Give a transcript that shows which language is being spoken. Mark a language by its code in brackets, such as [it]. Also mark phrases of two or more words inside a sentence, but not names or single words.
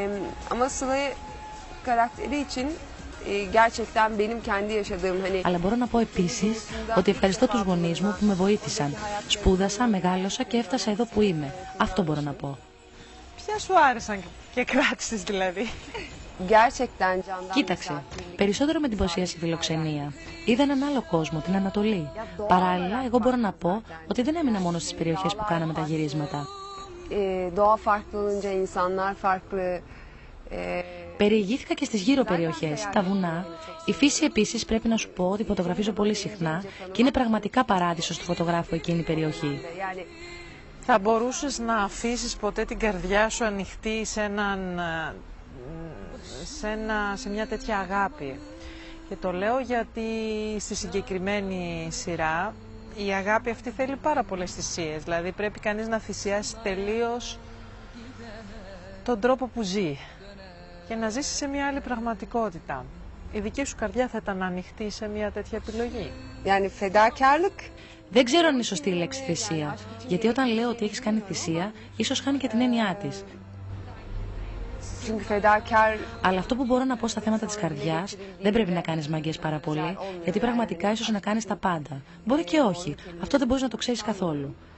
[el] Αλλά μπορώ να πω επίσης ότι ευχαριστώ τους γονείς μου που με βοήθησαν. Σπούδασα, μεγάλωσα και έφτασα εδώ που είμαι. Αυτό μπορώ να πω. Ποια σου άρεσαν και κράτησες δηλαδή? [tr] gerçekten candan [el] Κοίταξε, misafirlik. περισσότερο με εντυπωσίασε η φιλοξενία. Είδα έναν άλλο κόσμο, την Ανατολή. Παράλληλα, εγώ μπορώ να πω ότι δεν έμεινα μόνο στις περιοχές που κάναμε τα γυρίσματα. [tr] Doğa farklı olunca insanlar farklı. [el] Περιηγήθηκα και στις γύρω περιοχές, τα βουνά. Η φύση επίσης πρέπει να σου πω ότι φωτογραφίζω πολύ συχνά και είναι πραγματικά παράδεισος του φωτογράφου εκείνη η περιοχή. Yani Θα μπορούσες να αφήσεις ποτέ την καρδιά σου ανοιχτή σε μια τέτοια αγάπη? Και το λέω γιατί στη συγκεκριμένη σειρά η αγάπη αυτή θέλει πάρα πολλές θυσίες. Δηλαδή πρέπει κανείς να θυσιάσει τελείως τον τρόπο που ζει και να ζήσει σε μια άλλη πραγματικότητα. Η δική σου καρδιά θα ήταν ανοιχτή σε μια τέτοια επιλογή? [tr] yani fedakarlık. [el] Δεν ξέρω αν είναι σωστή η λέξη θυσία, γιατί όταν λέω ότι έχεις κάνει θυσία, ίσως χάνει και την έννοιά της. [tr] Çünkü fedakar [el] Αλλά αυτό που μπορώ να πω στα θέματα της καρδιάς, δεν πρέπει να κάνεις μαγκές πάρα πολύ, γιατί πραγματικά ίσως να κάνεις τα πάντα. Μπορεί και όχι. Αυτό δεν μπορείς να το ξέρεις καθόλου.